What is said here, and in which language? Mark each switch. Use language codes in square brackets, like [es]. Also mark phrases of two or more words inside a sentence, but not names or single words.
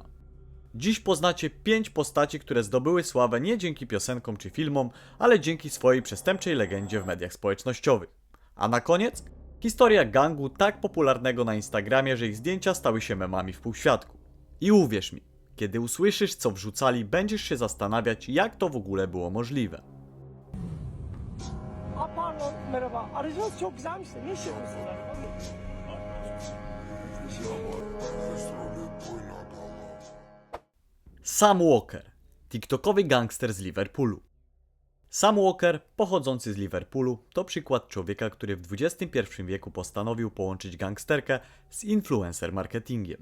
[pl] Dziś poznacie 5 postaci, które zdobyły sławę nie dzięki piosenkom czy filmom, ale dzięki swojej przestępczej legendzie w mediach społecznościowych. A na koniec? Historia gangu tak popularnego na Instagramie, że ich zdjęcia stały się memami w półświadku. I uwierz mi, kiedy usłyszysz, co wrzucali, będziesz się zastanawiać, jak to w ogóle było możliwe. [tr] Pardon, merhaba. Aracınız çok güzelmiş de ne iş yapıyorsunuz? [pl] Sam Walker, TikTokowy gangster z Liverpoolu. Sam Walker, pochodzący z Liverpoolu, to przykład człowieka, który w XXI wieku postanowił połączyć gangsterkę z [en] influencer marketingiem.